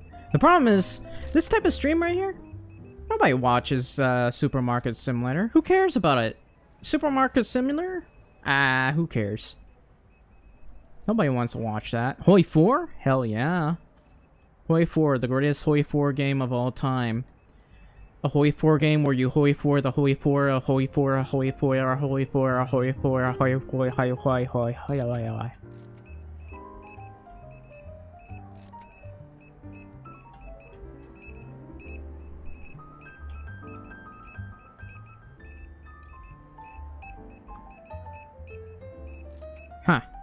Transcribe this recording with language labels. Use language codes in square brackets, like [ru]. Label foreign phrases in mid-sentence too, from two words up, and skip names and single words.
[en] The problem is, this type of stream right here, nobody watches Supermarket Simulator. Who cares about it? Supermarket Simulator? Ah, who cares? Nobody wants to watch that. Hoi 4? Hell yeah. Hoi 4, the greatest Hoi 4 game of all time. A Hoi 4 game where you Hoi 4 the Hoi 4, a Hoi 4, a Hoi 4, a Hoi 4, a Hoi 4, a Hoi 4, Hoi, Hoi, Hoi, Hoi, Hoi, Hoi. Huh.